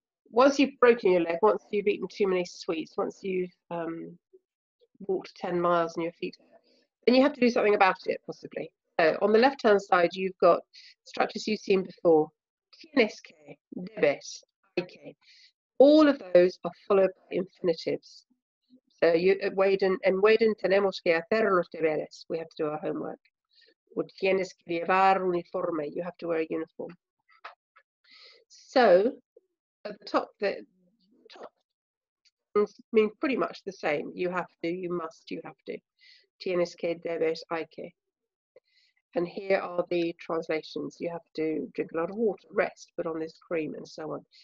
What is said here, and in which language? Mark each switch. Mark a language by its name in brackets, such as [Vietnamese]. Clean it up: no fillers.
[English] Once you've broken your leg, once you've eaten too many sweets, once you've walked 10 miles on your feet, then you have to do something about it, possibly. So on the left-hand side, you've got structures you've seen before. [Spanish] Tienes que, debes, hay que. [English] All of those are followed by infinitives. [Spanish] So in Waden, tenemos que hacer los deberes. [English] We have to do our homework. [Spanish] O tienes que llevar uniforme. [English] You have to wear a uniform. So at the top things mean pretty much the same. You have to, you must, you have to. [Spanish] Tienes que, debes, hay que. [English] And here are the translations. You have to drink a lot of water, rest, put on this cream, and so on.